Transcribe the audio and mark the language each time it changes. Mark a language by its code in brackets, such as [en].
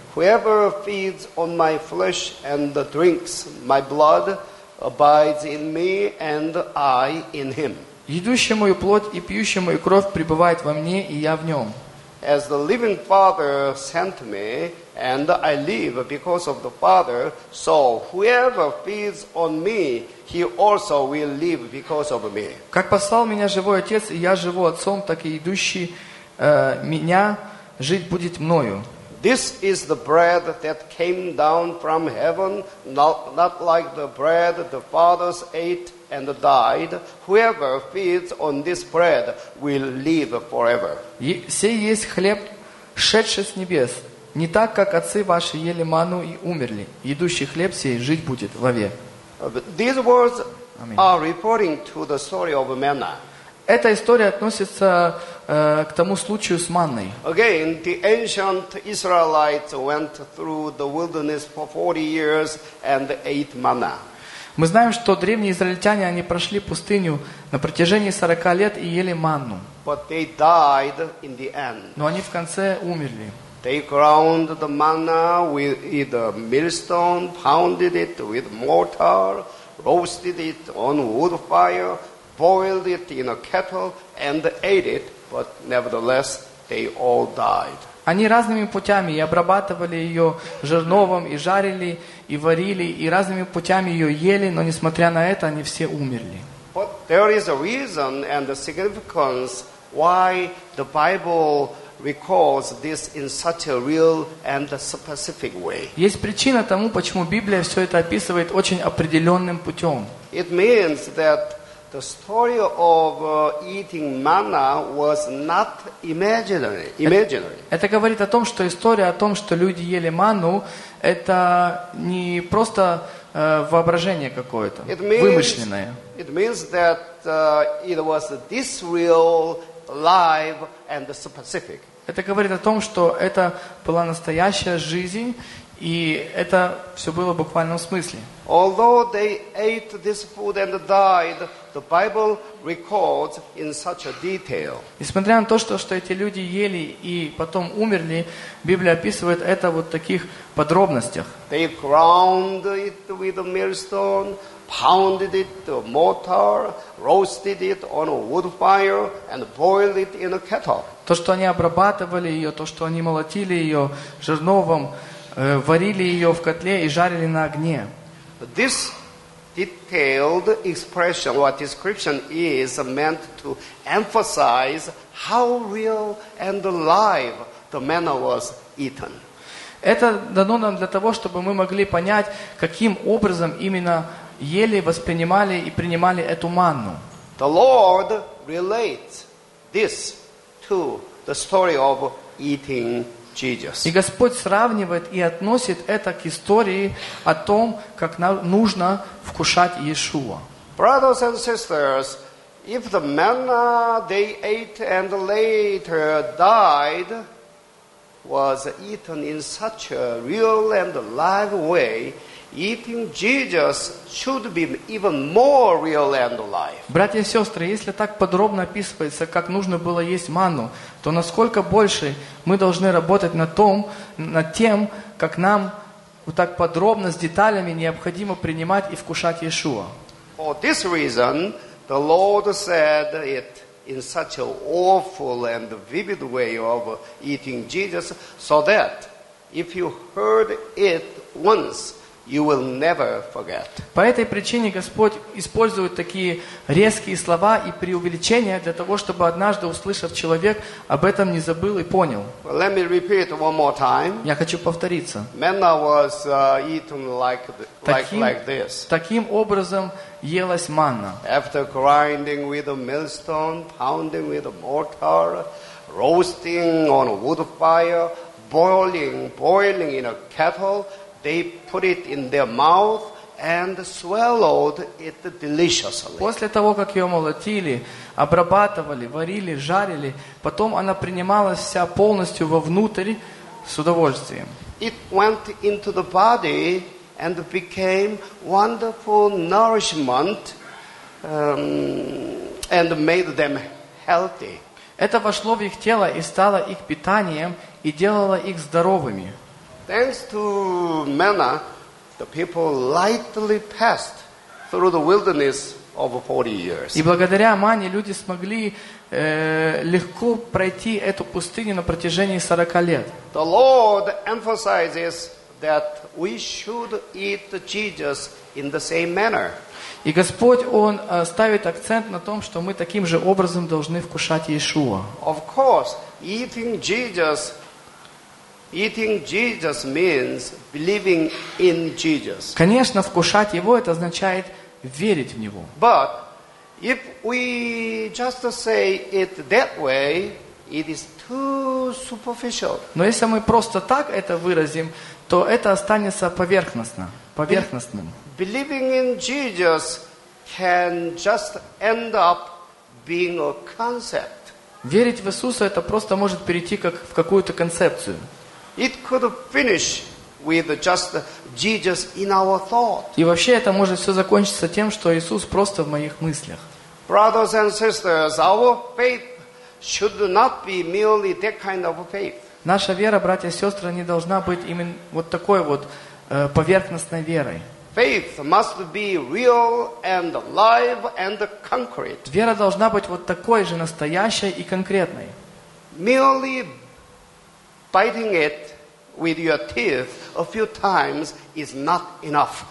[en] Whoever feeds on my flesh and drinks my blood abides in me, and I in him. [ru] Едущий мою плоть и пьющий мою кровь пребывает во мне, и я в нем. [en] As the living Father sent me, and I live because of the Father, so whoever feeds on me, he also will live because of me. [ru] Как послал меня живой Отец, и я живу Отцом, так и идущий меня жить будет мною. [en] This is the bread that came down from heaven, not like the bread the fathers ate and died. Whoever feeds on this bread will live forever. [ru] Сей есть хлеб, шедший с небес, не так, как отцы ваши ели ману и умерли. Едущий хлеб сей жить будет вовек. [en] These words are referring to the story of manna. [ru] Эта история относится к тому случаю с манной. [en] Again, the ancient Israelites went through the wilderness for 40 years and ate manna. [ru] Мы знаем, что древние израильтяне, они прошли пустыню на протяжении 40 лет и ели манну. [en] But they died in the end. [ru] Но они в конце умерли. [en] They ground the manna with a millstone, pounded it with mortar, roasted it on wood fire, boiled it in a kettle and ate it, but nevertheless they all died. [ru] Они разными путями и обрабатывали ее жерновом, и жарили, и варили, и разными путями ее ели, но несмотря на это, они все умерли. [en] But there is a reason and a significance why the Bible recalls this in such a real and a specific way. [ru] Есть причина тому, почему Библия все это описывает очень определенным путем. [en] It means that the story of eating manna was not imaginary. [ru] Это говорит о том, что история о том, что люди ели манну, это не просто воображение какое-то, вымышленное. [en] It means that it was this real, live and specific. [ru] Это говорит о том, что это была настоящая жизнь. И это все было в буквальном смысле. [en] Although they ate this food and died, the Bible records in such a detail. [ru] Несмотря на то, что эти люди ели и потом умерли, Библия описывает это вот в таких подробностях. [en] They ground it with a millstone, pounded it to a mortar, roasted it on a wood fire, and boiled it in a kettle. [ru] То, что они обрабатывали ее, то, что они молотили ее жерновом, варили ее в котле и жарили на огне. [en] This detailed expression or description is meant to emphasize how real and alive the manna was eaten. [ru] Это дано нам для того, чтобы мы могли понять, каким образом именно ели, воспринимали и принимали эту манну. [en] The Lord relates this to the story of eating. [ru] И Господь сравнивает и относит это к истории о том, как нам нужно вкушать Иешуа. [en] Brothers and sisters, if the manna they ate and later died was eaten in such a real and live way, eating Jesus should be even more real and alive. [ru] Братья и сестры, если так подробно описывается, как нужно было есть манну, то насколько больше мы должны работать над тем, как нам вот так подробно, с деталями необходимо принимать и вкушать Иешуа. [en] For this reason, the Lord said it in such an awful and vivid way of eating Jesus, so that if you heard it once, you will never forget. [ru] По этой причине Господь использует такие резкие слова и преувеличения для того, чтобы однажды услышав человек об этом не забыл и понял. [en] Well, let me repeat one more time. [ru] Я хочу повториться. [en] Manna was eaten like this. [ru] Таким образом елась манна. [en] After grinding with a millstone, pounding with a mortar, roasting on a wood fire, boiling in a kettle. They put it in their mouth and swallowed it deliciously. [ru] После того, как ее молотили, обрабатывали, варили, жарили, потом она принималась вся полностью вовнутрь с удовольствием. [en] It went into the body and became wonderful nourishment and made them healthy. [ru] Это вошло в их тело и стало их питанием и делало их здоровыми. [en] Thanks to manna, the people lightly passed through the wilderness of 40 years. [ru] И благодаря мане люди смогли легко пройти эту пустыню на протяжении 40 лет. [en] The Lord emphasizes that we should eat Jesus in the same manner. [ru] И Господь, Он ставит акцент на том, что мы таким же образом должны вкушать Иешуа. [en] Of course, eating Jesus means believing in Jesus. [ru] Конечно, вкушать его это означает верить в него. [en] But if we just say it that way, it is too superficial. [ru] Но если мы просто так это выразим, то это останется поверхностным. [en] Believing in Jesus can just end up being a concept. [ru] Верить в Иисуса это просто может перейти как в какую-то концепцию. [en] It could finish with just Jesus in our thought. [ru] И вообще это может все закончиться тем, что Иисус просто в моих мыслях. [en] Brothers and sisters, our faith should not be merely that kind of faith. [ru] Наша вера, братья и сестры, не должна быть именно вот такой вот поверхностной верой. [en] Faith must be real and alive and concrete. [ru] Вера должна быть вот такой же настоящей и конкретной. [en] Merely biting it with your teeth a few times is not enough.